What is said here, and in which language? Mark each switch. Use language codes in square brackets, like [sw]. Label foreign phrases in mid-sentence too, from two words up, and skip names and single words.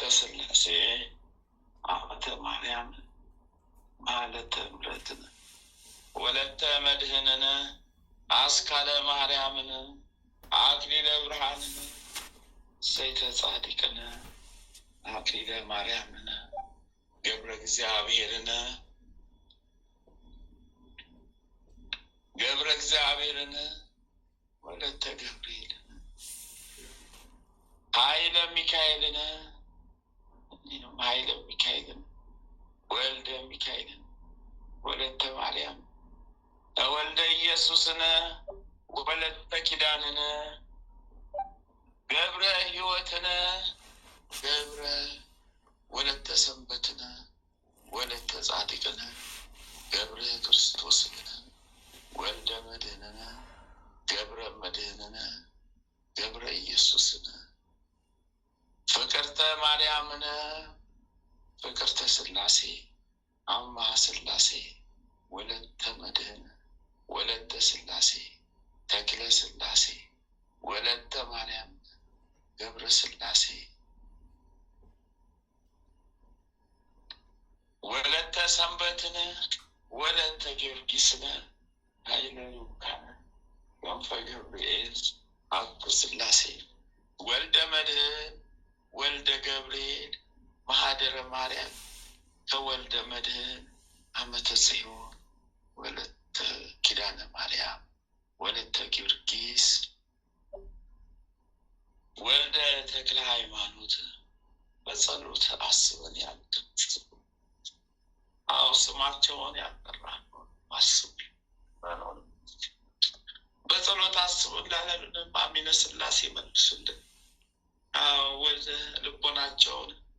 [am] ሥላሴ አመተ ማርያም ማለተ ምሕረትን ወለተ መድህንን አስካለ ማርያምን አክሊለ ብርሃንን ዘይተ ጻድቅን አክሊለ ማርያምን ገብረ እግዚአብሔርን ወለተ ገብርኤልን ኃይለ ሚካኤልን ወልደ ሚካኤልን ወለተ ማርያም ወልደ ኢየሱስን ወለተ ኪዳንን ገብረ ሕይወትን ገብረ ወለተ ሰንበትን ወለተ ጻድቅን ገብረ ክርስቶስን ወልደ መድህንን ገብረ መድህንን ገብረ ኢየሱስን ፍቅርተ ማርያምን ፍቅርተ ሥላሴ አምሃ ሥላሴ ወለተ መድህን ወለተ ሥላሴ ተክለ ሥላሴ ወለተ ማርያም ገብረ ሥላሴ ወለተ ሰንበትን ወለተ ጊዮርጊስን ኃይለ ሉካን ወንፈ ገብርኤል አብ ሥላሴ ወልደ መድህን ወልደ ገብርኤል ማህደረ ማርያም ከወልደ መድህን አመተ ጽዮን ወለተ ኪዳነ ማርያም ወለተ ጊዮርጊስ ወልደ ተክለ ሃይማኖት በጸሎት አስበን ያልኩት ስማቸውን ያጠራል አስቡ በጸሎት አስበን ላለልን አሚነ ሥላሴ መልሱልን። ወደ ልቦናቸውን